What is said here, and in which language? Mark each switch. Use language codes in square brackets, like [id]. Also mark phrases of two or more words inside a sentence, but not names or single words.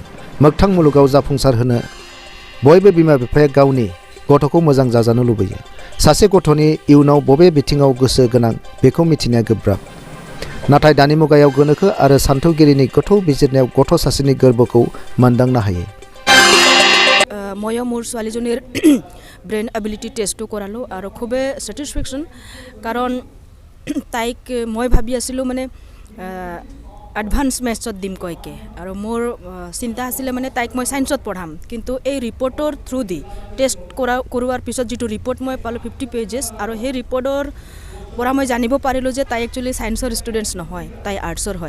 [brx] मोगथां मुलुगाव जाफुंसार होनो बयबो बिमा बिफाया गावनि गथ'खौ मोजां जाजानो लुबैयो। सासे गथ'नि इयुनाव बबे बिथिङाव गोसो गोनां बेखौ मिथिनाया गोब्राब। नाथाय दानि मुगायाव गोनोखो आरो सान्थौगिरिनि गोथौ बिजिरनायाव गथ' सासेनि गोर्बोखौ मोनदांनो हायो। [as] मयो मोर ছোৱালীজনীৰ [en] brain ability test-to [as] কৰালোঁ আৰু খুবেই ছেটিছফেকশ্যন, কাৰণ তাইক মই ভাবি আছিলোঁ মানে [en] advance maths-ot [as] দিম কয়কে, আৰু মোৰ চিন্তা আছিলে মানে তাইক মই ছায়েন্সত পঢ়াম। কিন্তু এই ৰিপৰ্টৰ [en] through the test [as] কৰোৱাৰ পিছত যিটো ৰিপৰ্ট মই পালোঁ 50 পেজেছ, আৰু সেই ৰিপৰ্টৰ পৰা মই জানিব পাৰিলোঁ যে তাই একচুৱেলি [en] science-or students [as] নহয়, তাই আৰ্টছৰ হয়।